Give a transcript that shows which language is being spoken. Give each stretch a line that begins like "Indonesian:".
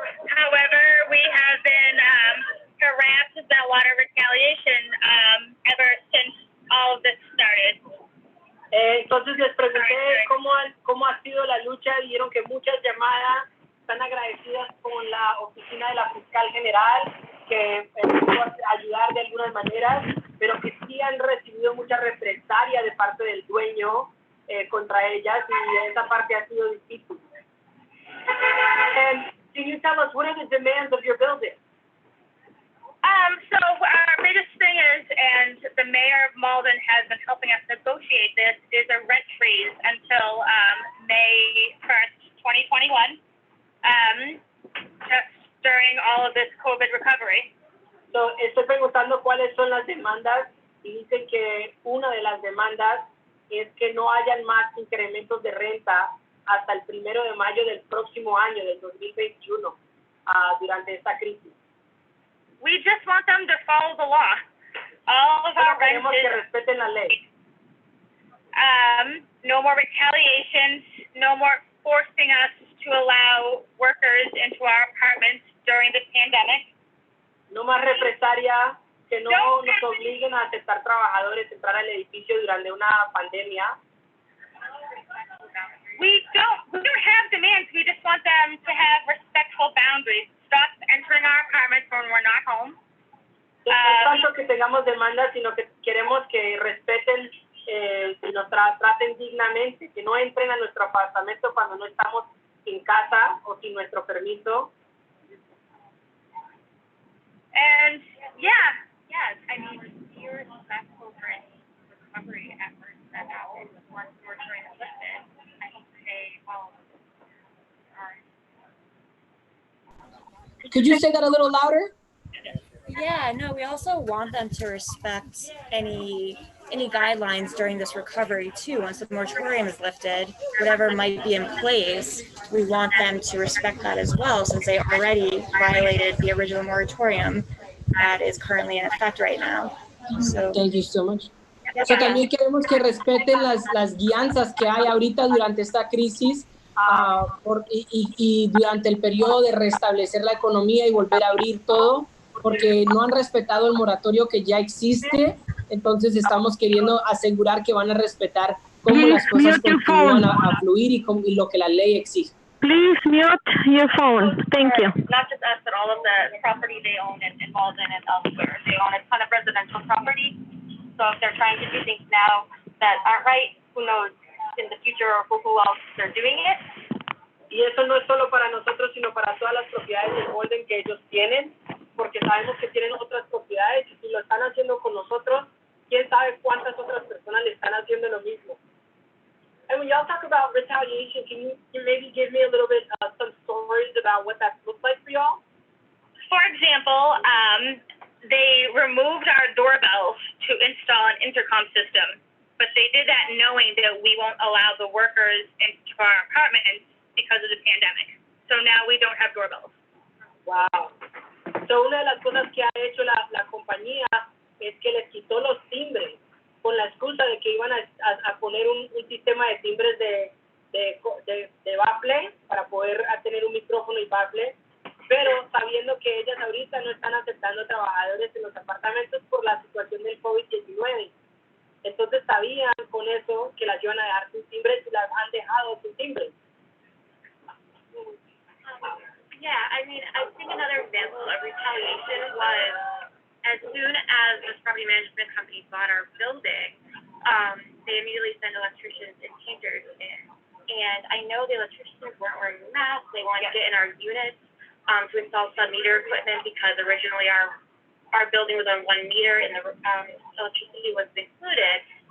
English: However, we have been harassed with a lot of retaliation ever since all of this started.
Spanish: Entonces les pregunté cómo ha sido la lucha. Dijeron que muchas llamadas, están agradecidas con la oficina de la fiscal general, que pudo ayudar de algunas maneras, pero que sí han recibido mucha represalia de parte del dueño contra ellas, y esa parte ha sido difícil.
English: And can you tell us, what are the demands of your building? So our biggest thing is, and the mayor of Malden has been helping us negotiate this, is a rent freeze until May 1st, 2021, just during all of this COVID recovery.
Spanish: So, estoy preguntando cuáles son las demandas, y dicen que una de las demandas es que no hayan más incrementos de renta hasta el 1 de mayo del próximo año, del 2021, durante esta crisis.
English: We just want them to follow the law. All of our rent
Spanish: Queremos que respeten la ley.
English: No more retaliations, no more forcing us to allow workers into our apartments during the pandemic.
Spanish: No más represalia, que no nos obliguen a aceptar trabajadores entrar al edificio durante una pandemia.
English: We don't have demands. We just want them to have respectful boundaries. us entering our apartments when we're not home.
Spanish: No es tanto que tengamos demandas, sino que queremos que respeten y nos traten dignamente, que no entren a nuestro apartamento cuando no estamos en casa o sin nuestro permiso.
English: And yes, I mean, be respectful for any recovery efforts that happen once the moratorium is lifted. I hope they all are. Could you say that a little louder? Yeah, no, we also want them to respect any guidelines during this recovery too. Once the moratorium is lifted, whatever might be in place, we want them to respect that as well, since they already violated the original moratorium that is currently in effect right now. So Thank you so much.
Spanish: O sea, también queremos que respeten las guianzas que hay ahorita durante esta crisis y durante el periodo de restablecer la economía y volver a abrir todo, porque no han respetado el moratorio que ya existe. Entonces estamos queriendo asegurar que van a respetar cómo las cosas continúan a fluir y lo que la ley exige.
English: Please mute your phone. Thank you. Not just us, but all of the property they own and involved in it elsewhere. They own a ton of residential property. So if they're trying to do things now that aren't right, who knows in the future or who else they're doing it.
Spanish: Y eso no es solo para nosotros, sino para todas las propiedades del orden que ellos tienen, porque sabemos que tienen otras propiedades y si lo están haciendo con nosotros, quién sabe cuántas otras personas le están haciendo lo mismo.
English: And when y'all talk about retaliation, can you maybe give me a little bit some stories about what that looks like for y'all? For example, they removed our doorbells to install an intercom system, but they did that knowing that we won't allow the workers into our apartments because of the pandemic. So now we don't have doorbells. Wow.
Spanish: So una de las cosas que ha hecho la compañía es que les quitó los timbres con la excusa de que iban a poner un sistema de timbres de baffle para poder tener un micrófono y baffle, pero sabiendo que ellas ahorita no están aceptando trabajadores en los apartamentos por la situación del COVID-19. Entonces sabían con eso que las iban a dejar sin timbres y las han dejado sin timbres.
English: Yeah, I mean, I think another example of retaliation was as soon as this property management company bought our building, they immediately sent electricians and painters in. And I know the electricians weren't wearing masks. They wanted to get in our units to install sub-meter equipment because originally our building was on 1 meter and the electricity was included.